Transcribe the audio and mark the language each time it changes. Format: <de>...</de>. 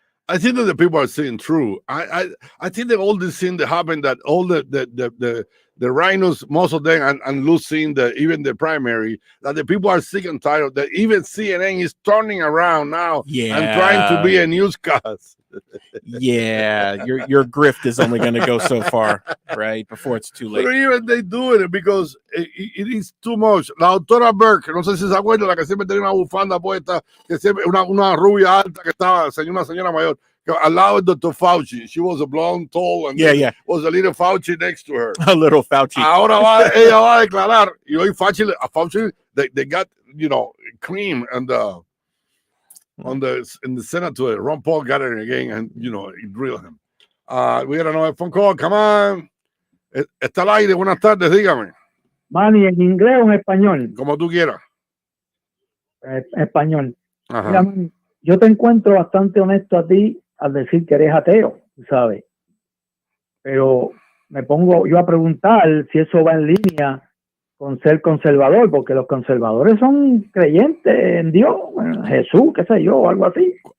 <en>I think that the people are saying true. I think that all this thing that happened, that all the rhinos, most of them, and losing even the primary, that the people are sick and tired of that. Even CNN is turning around now and trying to be a newscast. Yeah, your grift is only going to go so far, right? Before it's too late. But even they do it because it is too much.</en> <es>La doctora Burke, no sé si se acuerda, la que siempre tenía una bufanda puesta, que siempre una rubia alta que estaba, una señora mayor, que al lado de Dr. Fauci.</es> <en>She was a blonde, tall, and was a little Fauci next to her. A little Fauci.</en> <es>Ahora ella va a declarar, y hoy</es> <en>Fauci, they got, cream and in the Senate to it. Ron Paul got it again and he drilled him. We got another phone call. Come on.</en> <es>Está al aire. Buenas tardes, dígame. Manny, ¿en inglés o en español? Como tú quieras. Español. Ajá. Mira, man, yo te encuentro bastante honesto a ti al decir que eres ateo, ¿sabes? Pero me pongo yo a preguntar si eso va en línea con ser conservador, porque los conservadores son creyentes en Dios, en Jesús, qué sé yo, algo así.</es>